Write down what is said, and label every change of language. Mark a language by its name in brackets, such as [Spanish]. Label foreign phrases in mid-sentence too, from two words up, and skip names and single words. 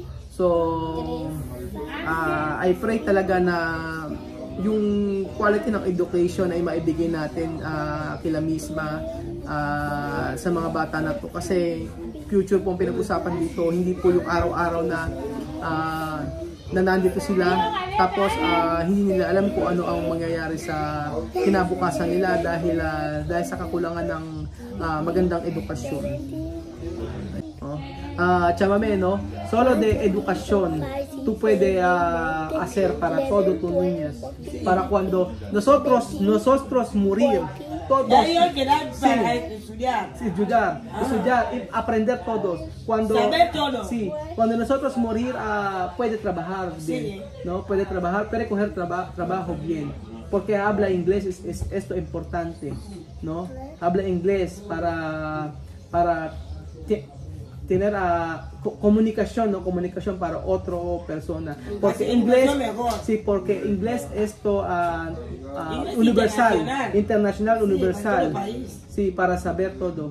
[English] So, I pray [Filipino] talaga na yung quality ng education ay maibigay natin kila misma sa mga bata na to, kasi future po ang pinag-usapan dito, hindi po yung araw-araw na nandito sila tapos hindi nila alam kung ano ang mangyayari sa kinabukasan nila dahil sa kakulangan ng magandang edukasyon. [Spanish] Chamame, no? Solo de educación tú puedes hacer para todo tus niños, para cuando nosotros morir todos, estudiar y aprender todos, cuando saber todo. Sí, cuando nosotros morir puede trabajar bien, no, puede trabajar, puede coger trabajo bien, porque habla inglés, es esto importante, no, habla inglés para tener comunicación, no, comunicación para otra persona, porque inglés, sí, porque inglés esto universal, internacional, universal, sí, para saber todo.